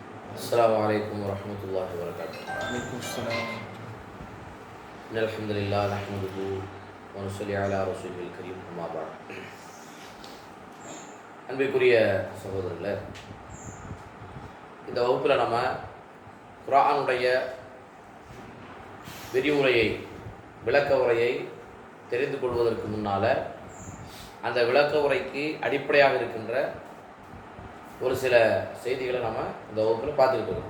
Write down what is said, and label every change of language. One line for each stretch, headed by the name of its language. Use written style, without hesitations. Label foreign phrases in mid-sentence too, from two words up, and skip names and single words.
Arabic: السلام عليكم ورحمة الله وبركاته. عليكم السلام. إن الحمد لله نحمده ونصلي على رسوله الكريم أما بعد.
Tamil: அன்பிற்குரிய சகோதரர்களே, இந்த வகுப்பில் நம்ம குர்ஆனுடைய விரிவுரையை விளக்க உரையை தெரிந்து கொள்வதற்கு முன்னால் அந்த விளக்க உரைக்கு அடிப்படையாக இருக்கின்ற ஒரு சில செய்திகளை நம்ம இந்த வகுப்பில் பார்த்துக்கிட்டு இருக்கோம்.